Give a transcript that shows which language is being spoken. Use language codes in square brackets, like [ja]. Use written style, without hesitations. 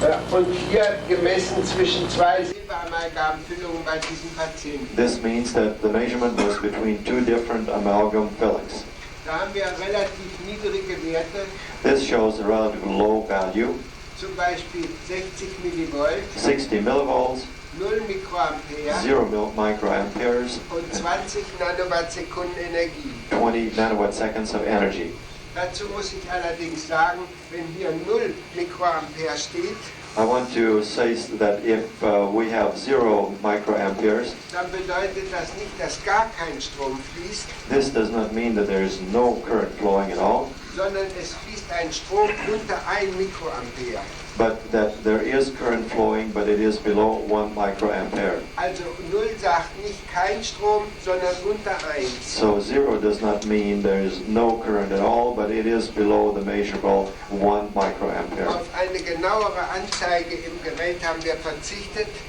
[de] Und hier gemessen zwischen 2 Silberamalgamfüllungen bei diesen Patienten. [en] This means that the measurement was between 2 different amalgam fillings. [de] Da haben wir relativ niedrige Werte, [en] This shows a relatively low value, [de] zum Beispiel 60 Millivolt, [en] 60 millivolts, [de] 0 Mikroampere [en] 0 microamperes, [de] und 20 Nanowatt-Sekunden Energie. [en] 20 nanowatt seconds of energy. [de] Dazu muss ich allerdings sagen, wenn hier 0 Mikroampere steht, [en] I want to say that if we have 0 microamperes, [de] dann bedeutet das nicht, dass gar kein Strom fließt, [en] this does not mean that there is no current flowing at all, [de] sondern es fließt ein Strom unter 1 Mikroampere. [en] but that there is current flowing, but it is below 1 microampere. [de] Also 0 sagt nicht kein Strom, sondern unter 1. [en] So 0 does not mean there is no current at all, but it is below the measurable 1 microampere. [de] Auf eine genauere Anzeige im Gerät haben wir verzichtet.